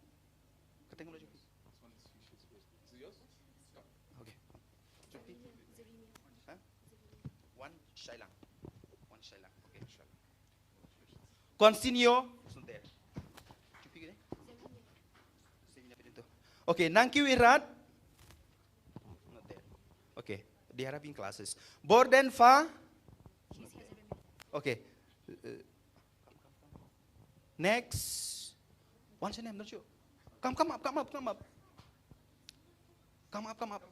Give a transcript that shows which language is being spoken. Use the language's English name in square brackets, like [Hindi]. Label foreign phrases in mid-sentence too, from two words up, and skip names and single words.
[English] Okay. Wan Shai Lang. Wan Shai Lang. Okay. Consinio. Okay, Nangkyu Irat. Not there. Okay, they are having classes. Borden Fa. Okay. Next. What's your name, don't you? Come up. Come up.